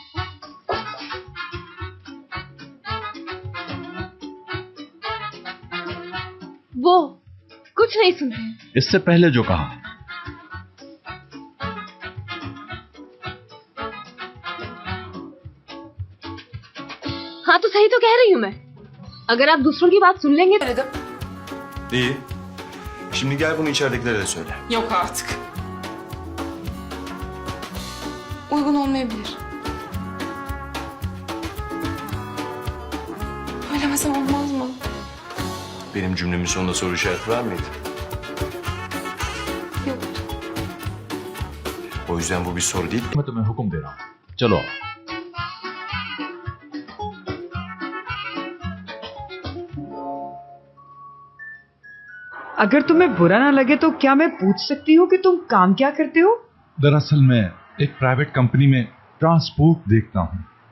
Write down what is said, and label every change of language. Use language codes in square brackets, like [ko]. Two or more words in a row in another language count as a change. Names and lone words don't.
[hi] वो कुछ नहीं सुनते हैं। इससे पहले जो कहा। हाँ तो सही तो कह रही हूँ मैं। अगर आप दूसरों की बात सुन लेंगे तो... [tr] İyi. Şimdi gel bunu içeridekilere de söyle. Yok artık. Uygun olmayabilir. Söylemesem olmaz mı? Benim cümlemin sonunda soru işareti var mıydı? Yok. O yüzden bu bir soru değil. [hi] मैं तुम्हें हुक्म दे रहा हूँ, चलो। अगर तुम्हें बुरा ना लगे तो क्या मैं पूछ सकती हूँ कि तुम काम क्या करते हो? दरअसल मैं एक [en] private company [hi] में ट्रांसपोर्ट देखता हूँ।